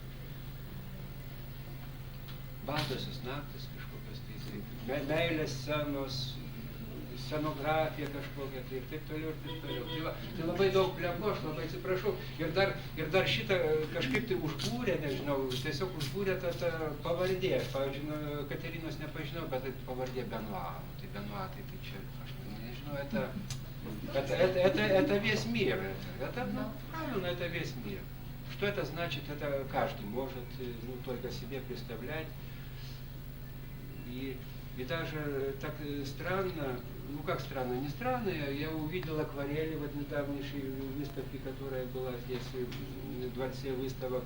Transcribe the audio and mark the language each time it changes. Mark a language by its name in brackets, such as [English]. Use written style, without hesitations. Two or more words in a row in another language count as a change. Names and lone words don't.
[Lithuanian] Baltosios naktis kažkokios tai, meilės scenos, scenografija kažkokia, tai ir taip toliau. Tai labai daug pleku, aš labai atsiprašau. Ir dar šitą kažkaip tai užbūrė, nežinau, tiesiog užbūrė ta pavardė. Aš, pavyzdžiui, Katerinos nepažinau, bet tai pavardė Benoit. Tai Benoit, tai čia, aš nežinau, [Russian] это весь мир. Правильно, это весь мир. Что это значит, это каждый может только себе представлять. И даже так странно, как странно, не странно, я увидел акварели в недавнейшей выставке, которая была здесь, в Дворце выставок.